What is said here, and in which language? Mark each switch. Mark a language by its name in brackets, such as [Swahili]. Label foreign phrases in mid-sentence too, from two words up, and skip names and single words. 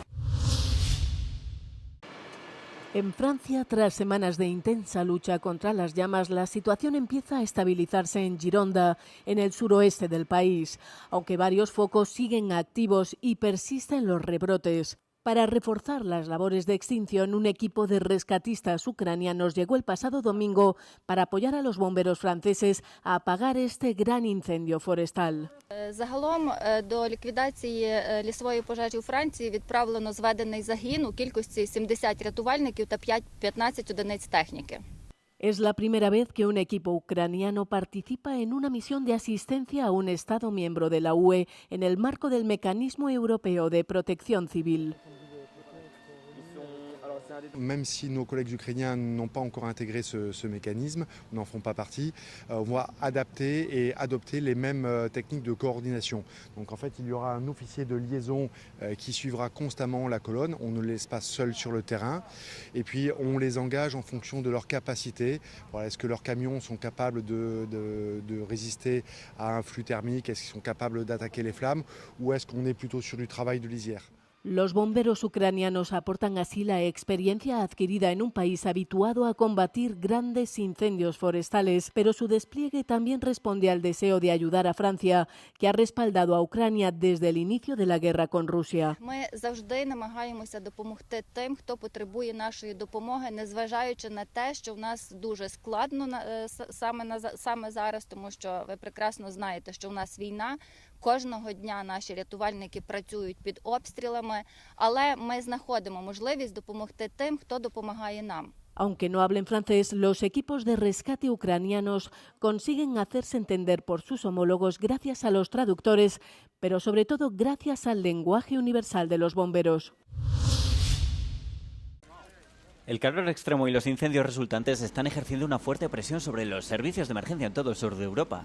[Spanish] En Francia, tras semanas de intensa lucha contra las llamas, la situación empieza a estabilizarse en Gironda, en el suroeste del país, aunque varios focos siguen activos y persisten los rebrotes. Para reforzar las labores de extinción, un equipo de rescatistas ucranianos llegó el pasado domingo para apoyar a los bomberos franceses a apagar este gran incendio forestal. [Ukrainian] Загалом до ліквідації лісової пожежі у Франції відправлено зведений загін у кількості 70 рятувальників та 15 одиниць техніки. [Spanish] Es la primera vez que un equipo ucraniano participa en una misión de asistencia a un Estado miembro de la UE en el marco del Mecanismo Europeo de Protección Civil. [French] Même si nos collègues ukrainiens n'ont pas encore intégré ce mécanisme, n'en font pas partie, on va adapter et adopter les mêmes techniques de coordination. Donc en fait, il y aura un officier de liaison qui suivra constamment la colonne, on ne les laisse pas seuls sur le terrain, et puis on les engage en fonction de leur capacité. Voilà, est-ce que leurs camions sont capables de résister à un flux thermique, est-ce qu'ils sont capables d'attaquer les flammes, ou est-ce qu'on est plutôt sur du travail de lisière? [Spanish] Los bomberos ucranianos aportan así la experiencia adquirida en un país habituado a combatir grandes incendios forestales, pero su despliegue también responde al deseo de ayudar a Francia, que ha respaldado a Ucrania desde el inicio de la guerra con Rusia. [Ukrainian] Ми завжди намагаємося допомогти тим, хто потребує нашої допомоги, незважаючи на те, що в нас дуже складно саме зараз, тому що ви прекрасно знаєте, що в нас війна. Кожного дня наші рятувальники працюють під обстрілами, але ми знаходимо можливість допомогти тим, хто допомагає нам. [Spanish] Aunque no hablen francés, los equipos de rescate ucranianos consiguen hacerse entender por sus homólogos gracias a los traductores, pero sobre todo gracias al lenguaje universal de los bomberos. El calor extremo y los incendios resultantes están ejerciendo una fuerte presión sobre los servicios de emergencia en todo el sur de Europa.